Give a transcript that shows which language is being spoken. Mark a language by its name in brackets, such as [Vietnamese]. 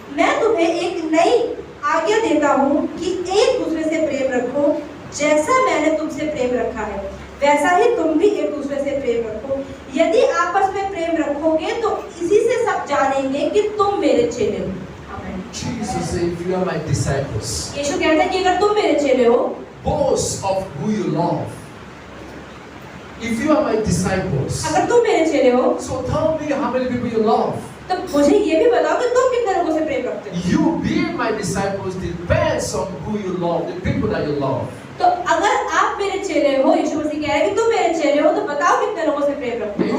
[Hindi] मैं तुम्हें एक नई आज्ञा देता हूँ कि एक दूसरे से प्रेम रखो, जैसा मैंने तुमसे प्रेम रखा है वैसा ही तुम भी एक दूसरे से प्रेम रखो। यदि आपस में प्रेम रखोगे तो इसी से सब जानेंगे कि तुम मेरे चेले हो। आमीन। [English] Jesus said, if you are my disciples, [Hindi] यीशु कहता है कि अगर तुम मेरे चेले हो, [English] boast of who you love. If you are my disciples, [Hindi] अगर तुम मेरे चेले हो [English] so tell me how many people you love. [Hindi] तो मुझे ये भी बताओ कि तुम कितने लोगों से प्रेम रखते हो। [English] You being my disciples depends on who you love, the people that you love. [Hindi] तो अगर आप मेरे चेले हो, यीशु मसीह कह रहे हैं कि तुम मेरे चेले हो, तो बताओ कितने लोगों से प्रेम रखते हो।